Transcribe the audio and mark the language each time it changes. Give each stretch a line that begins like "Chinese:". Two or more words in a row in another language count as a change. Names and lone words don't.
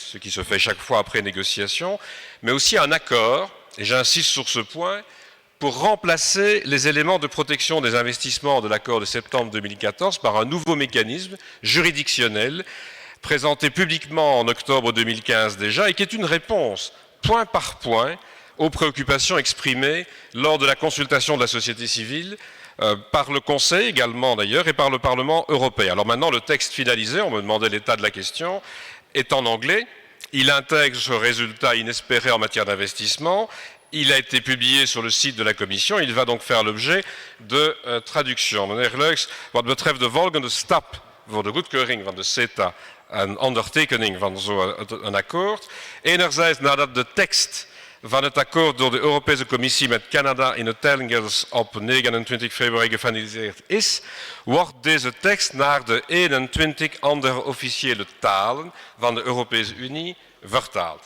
French: ce qui se fait chaque fois après négociation, mais aussi un accord, et j'insiste sur ce point, pour remplacer les éléments de protection des investissements de l'accord de septembre 2014 par un nouveau mécanisme juridictionnel présenté publiquement en octobre 2015 déjà, et qui est une réponse, point par point, aux préoccupations exprimées lors de la consultation de la société civile, par le Conseil également d'ailleurs, et par le Parlement européen. Alors maintenant, le texte finalisé, on me demandait l'état de la question, est en anglais. Il intègre ce résultat inespéré en matière d'investissement Il a été publié sur le site de la Commission. Il va donc faire l'objet de traduction.
Dutch: Meneer Luyks, wat betreft de volgende stap voor de goedkeuring van de CETA en ondertekening van zo'n akkoord. Enerzijds nadat de tekst van het akkoord door de Europese Commissie met Canada in het Telgers op 29 februari gefinaliseerd is, wordt deze tekst naar de 21 andere officiële talen van de Europese Unie vertaald.